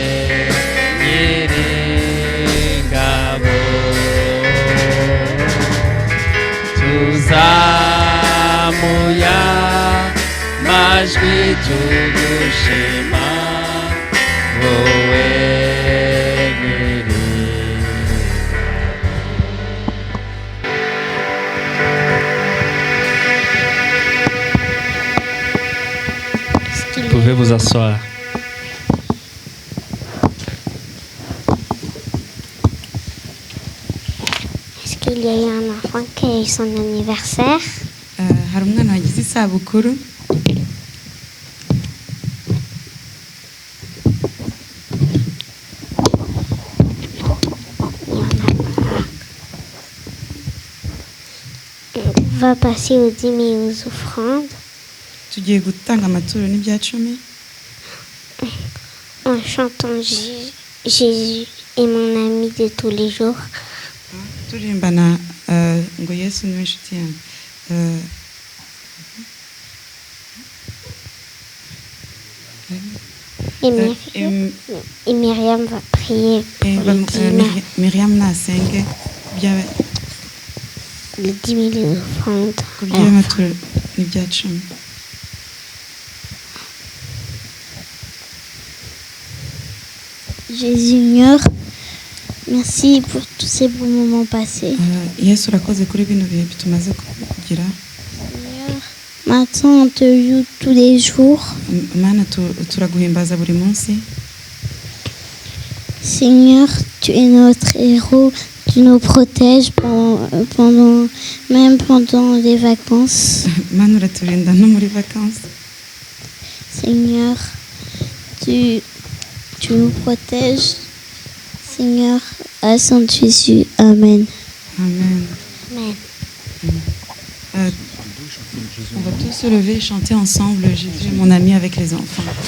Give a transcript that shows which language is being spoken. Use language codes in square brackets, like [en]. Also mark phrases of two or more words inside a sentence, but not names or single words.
[rw] nyiringabo, tuzamuya majwi tugushima, wowe [fr] Vous pouvez vous asseoir. Est-ce qu'il y a eu un enfant qui a eu son anniversaire? [rw] Hari umwana wagize isabukuru. [fr] On va passer aux dîmes et aux offrandes [rw] Tugiye gutanga amaturo n'ibya cumi [fr] en chantant Jésus est mon ami de tous les jours. [rw] turirimbana ngo Yesu niwe nshuti yanjye. [fr] Et Myriam va prier pour les dîmes, [rw] Myriam nasenge [fr] les dîmes et les offrandes. [rw] ku by'amaturo n'ibya cumi. [fr] Jésus Seigneur, merci pour tous ces bons moments passés. [rw] Yesu urakoze kuri bino bihe tumaze kugira. [fr] Seigneur, maintenant on te loue tous les jours. [rw] Mana turaguhimbaza buri munsi. [fr] Seigneur, tu es notre héros, tu nous protèges même pendant les vacances. [rw] Mana uraturinda no muri vacances. [fr] Seigneur, tu nous protèges. Seigneur, à Saint Jésus. Amen. Amen. Amen. On va tous se lever et chanter ensemble Jésus est mon ami avec les enfants.